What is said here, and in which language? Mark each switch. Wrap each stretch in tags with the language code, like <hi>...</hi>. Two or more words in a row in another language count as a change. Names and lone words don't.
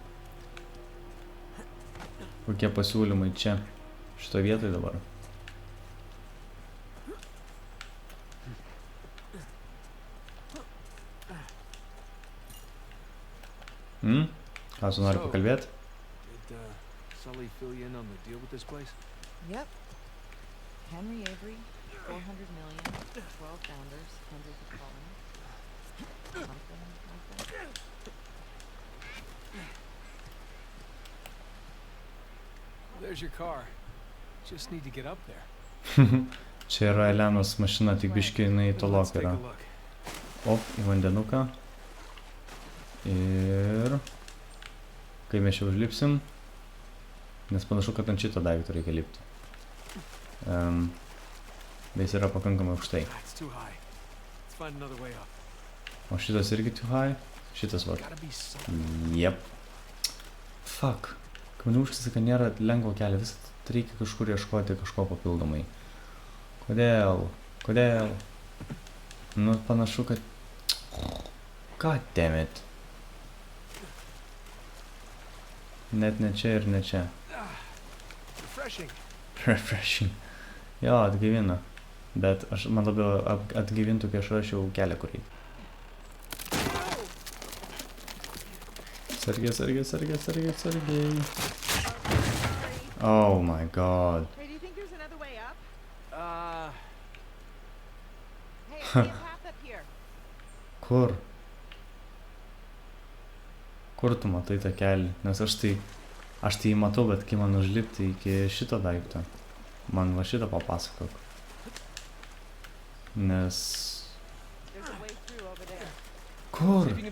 <lt>Kokie pasiūlymai čia, šito vietoj dabar? Ką tu nori pakalbėti?</lt> <en>Sully fill you in on the deal with this place? Yep. Henry Avery, 400 million, 12 founders, hundreds of colonies. Something like that. There's your car. Just need to get up there.</en> <lt>Čia yra Elenos mašina, tik biškį jinai tolok yra. Op, į vandenuką. Ir kai mes čia užlipsim, nes panašu, kad ant šito daikto reikia lipti. Bet jis yra pakankamai aukštai. O šitas irgi</lt> <en>too high?</en> <lt>Šitas va. Jep. Fuck. Kai man užkasi, kad nėra lengvo kelio, vis reikia kažkur ieškoti kažko papildomai. Kodėl? Kodėl? Nu, panašu, kad...</lt> <en>God damn it.</en> <lt>Net ne čia ir ne čia. Refreshing. Jo, atgaivina. Bet man labiau atgaivintų, kai aš rašiau kelią, kur eiti. Sargiai.</lt> <en>Oh my god. Hey, do you think there's another way up? Hey, I see a path up here.</en> <lt>Kur? Kur tu matai tą kelią? Nes aš tai jį matau, bet kai man užlipti iki šito daikto, man va šitą papasakok. Nes... Kur?</lt>